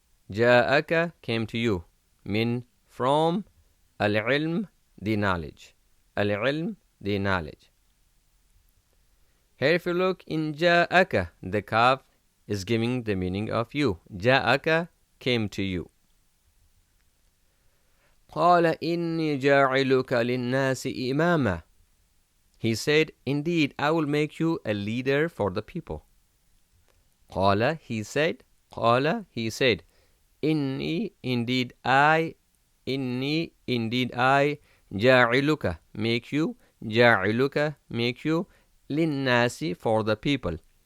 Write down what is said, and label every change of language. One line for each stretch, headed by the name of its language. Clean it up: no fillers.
English: Ja'aka, came to you. Min, from, al-ilm, the knowledge. Al-ilm, the knowledge. Here if you look in ja'aka, the kaf is giving the meaning of you. Ja'aka, came to you.
Arabic: قال إني جاعلك للناس إماما.
English: He said, indeed, I will make you a leader for the people. قال, he said. قال, he said. إني, indeed I. إني, indeed I. جاعلك, make you. جاعلك, make you. للناس, for the people.